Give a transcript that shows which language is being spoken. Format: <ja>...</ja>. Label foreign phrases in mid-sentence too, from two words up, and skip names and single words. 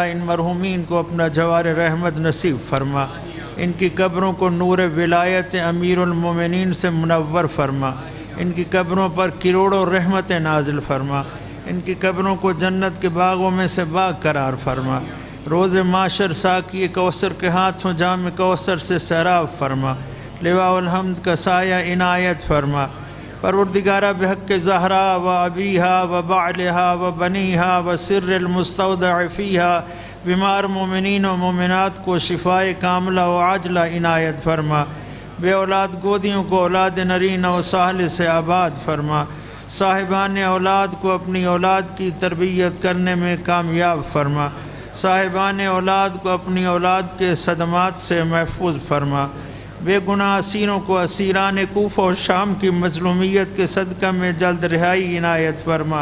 <ur>ان مرحومین کو اپنا جوار رحمت نصیب فرما، ان کی قبروں کو نور ولایت امیر المومنین سے منور فرما، ان کی قبروں پر کروڑوں رحمتیں نازل فرما، ان کی قبروں کو جنت کے باغوں میں سے باغ قرار فرما، روز معاشر ساقی کوثر کے ہاتھوں جام کوثر سے سیراب فرما، لواء الحمد کا سایہ عنایت فرما۔ پروردگارہ</ur> <ar>بحق زہرا و ابیہا و بعلہا و بنیہا و سر المستودع فیہا</ar> <ur>بیمار مومنین و مومنات کو شفائے کاملہ و عاجلہ عنایت فرما، بے اولاد گودیوں کو اولاد نرینہ و صالح سے آباد فرما، صاحبان اولاد کو اپنی اولاد کی تربیت کرنے میں کامیاب فرما، صاحبان اولاد کو اپنی اولاد کے صدمات سے محفوظ فرما، بے گناہ اسیروں کو اسیران کوفہ و شام کی مظلومیت کے صدقہ میں جلد رہائی عنایت فرما۔</ur>